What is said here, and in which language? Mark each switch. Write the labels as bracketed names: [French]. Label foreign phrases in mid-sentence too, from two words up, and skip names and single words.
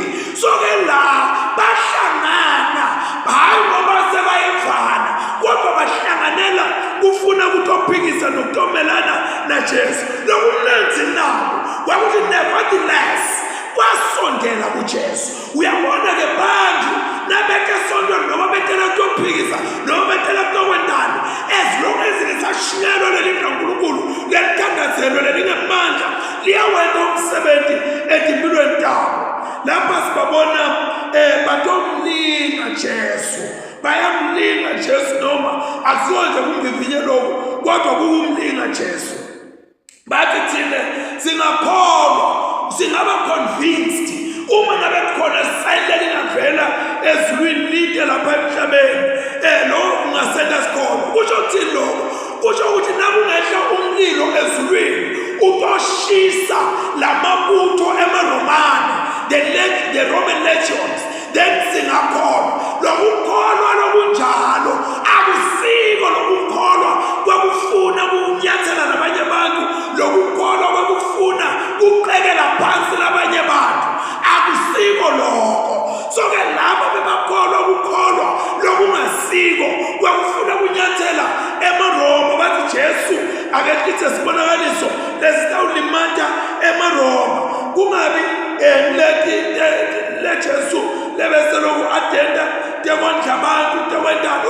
[Swati] So ke la bahlangana, hayi ngoba sebayevana, kodwa bahlanganela kufuna ukuthi ophikisa nokutomelana naJesu. Lokhu basondela kuJesu. Uyabona ke bantu nabeke esontweni noma betela kuyophikisa noma betela kuyokwendana, as long as lisashiyelwa leli kaNkulunkulu lelithandazelo lelingemandla liyawenza umsebenzi ezimpilweni zabo. Lapha sibabona batomlinga Jesu, bayamlinga Jesu noma akusiwonje kumvivinye lokhu kodwa kukumlinga Jesu. Bathi thina singakholwa, singaba convinced uma ngabe khona sign lingavela ezulwini lide lapha emhlabeni, lokho kungasenza sikholwa. Kusho ukuthini lokho? Kusho ukuthi nakungehla umlilo ezulwini utoshisa lamabutho emaRomane, [English] the Roman legions, then [Swati] singakholwa. Lokukholwa lokunjalo akusiko lokukholwa kwakufuna kunyathela nabanye abantu, lokukholwa kwakufuna kuqekela phansi labanye abantu, akusiko lokho. So ke labo bebakholwa ukukholwa lokungasiko kwakufuna kunyathela emaRoma, bathi Jesu akechithe sibonakaliso lesitawulimata emaRoma, kungabi le Jesu lebese loku atenda temondla abantu tewendana.